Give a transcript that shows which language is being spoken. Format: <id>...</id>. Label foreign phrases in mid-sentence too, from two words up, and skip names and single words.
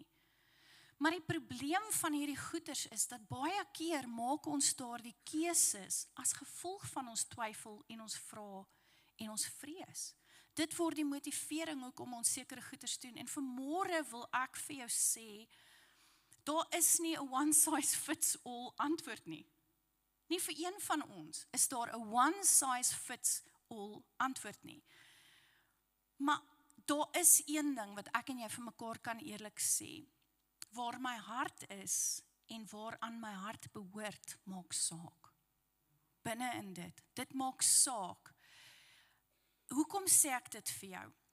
<af>Maar die probleem van hierdie goeters is dat baie keer maak ons daardie keuses as gevolg van ons twyfel en ons vra en ons vrees. Dit word die motivering ook om ons sekere goeters te doen. En vanmôre wil ek vir jou sê, daar is nie 'n</af> <en>one size fits all</en> <af>antwoord nie. Nie vir een van ons is daar 'n</af> <en>one size fits all</en> <af>antwoord nie. Maar daar is een ding wat ek en jy vir mekaar kan eerlik sê. Waar my hart is en waar aan my hart behoort, maak saak. Binne in dit maak saak. Hoekom sê ek dit vir jou?</af>